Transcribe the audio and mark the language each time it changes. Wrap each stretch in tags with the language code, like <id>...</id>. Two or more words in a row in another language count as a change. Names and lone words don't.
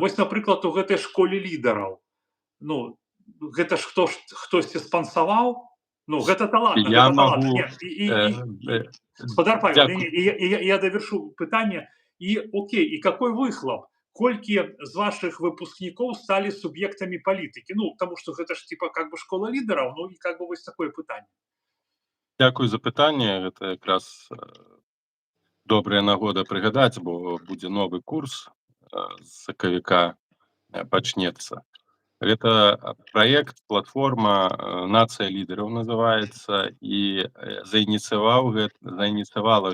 <be>Вось, напрыклад, у гэтай школе лідараў, ну, гэта ж хтосьці спансаваў? Ну, гэта талант.</be> <ru>Я могу...</ru> <be>Спадар Павел, я давяршу пытанне. І, окей, і</be> <ru>какой выхлоп?</ru> <be>Колькі з вашых выпускнікоў сталі суб'ектамі палітыкі? Ну, таму што гэта ж,</be> <ru>типа, как бы</ru> <be>школа лідараў, ну, і</be> <ru>как бы</ru> <be>вось такое пытанне. Дзякую за пытанне. Гэта якраз добрая нагода прыгадаць, бо будзе новы курс з сакавіка пачнецца. Гэта праект, платформа «Нацыя лідараў» называецца, і заініцыявала</be>